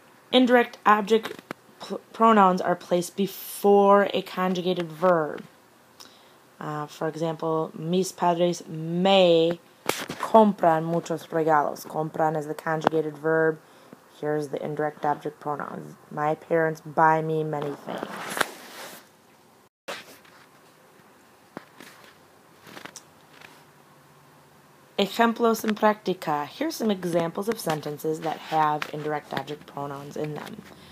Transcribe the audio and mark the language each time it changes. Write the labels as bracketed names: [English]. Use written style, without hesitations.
[English] Indirect object pronouns are placed before a conjugated verb. For example, [Spanish] mis padres me compran muchos regalos. [English] Compran is the conjugated verb. Here's the indirect object pronouns. My parents buy me many things. [Spanish] Ejemplos en práctica. [English] Here's some examples of sentences that have indirect object pronouns in them.